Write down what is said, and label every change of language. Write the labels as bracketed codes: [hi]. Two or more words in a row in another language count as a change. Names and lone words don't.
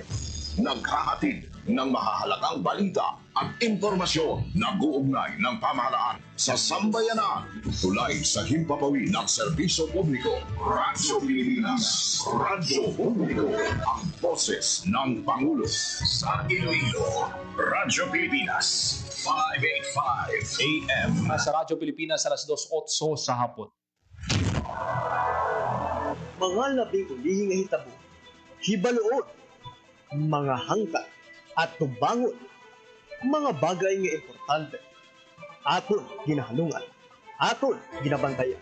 [tl] Naghahatid ng mahahalagang balita at impormasyon na guugnay ng pamahalaan sa sambayanan. Tulay sa himpapawid ng serbisyo publiko. Radyo Pilipinas. Radyo Publiko. Ang boses ng Pangulo sa Iloilo. Radyo Pilipinas. 585 AM. Sa Radyo Pilipinas, alas 2:08 sa hapon. [hil] Mga labing ulihing hitabo, hibaluon, mga hangka at tubangon, mga bagay nga importante, aton ginahalungan, aton ginabantayan.